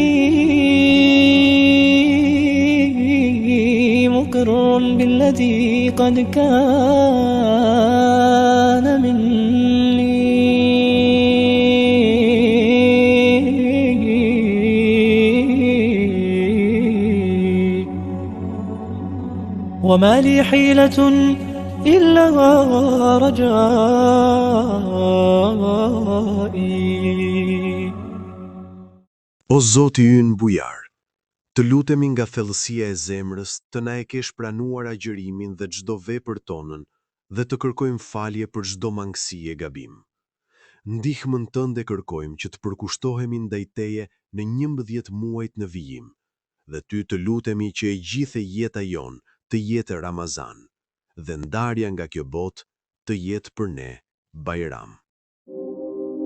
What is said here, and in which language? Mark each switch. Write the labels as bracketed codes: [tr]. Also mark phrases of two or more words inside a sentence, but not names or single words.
[ar] مقر بالذي قد كان مني وما لي حيلة إلا رجائي. [sq] O Zoti ynë bujar, të lutemi nga thellësia e zemrës të na e kesh pranuar agjërimin dhe çdo vepër tonën dhe të kërkojmë falje për çdo mangësi e gabim. Ndihmën Tënde kërkojmë që të përkushtohemi ndaj Teje në 11 muajt në vijim, dhe Ty të lutemi që e gjithë jeta jon të jetë Ramazan, dhe ndarja nga kjo botë të jetë për ne Bajram.